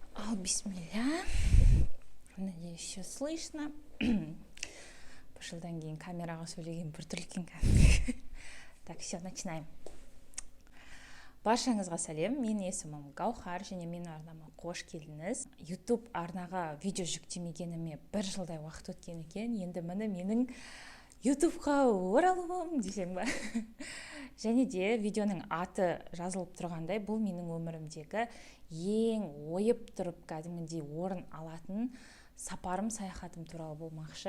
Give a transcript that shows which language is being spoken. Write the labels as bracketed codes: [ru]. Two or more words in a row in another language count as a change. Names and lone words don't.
[ru] Бисмилля. Надеюсь, все слышно. [kk] По жылдан кейін камераға сөйлеген біртүрлі екен кәдімгі. [ru] Так, все, начинаем. [kk] Баршаңызға сәлем. Менің есімім Гаухар және менің арнама қош келдіңіз. YouTube арнаға видео жүктемегеніме 1 жылдай уақыт өткен екен. Енді міне менің YouTubeға оралуым десең ба. Және де видеоның аты жазылып тұрғандай, бұл менің өмірімдегі ең ойып тұрып кәдімгідей орын алатын сапарым, саяхатым туралы болмақшы.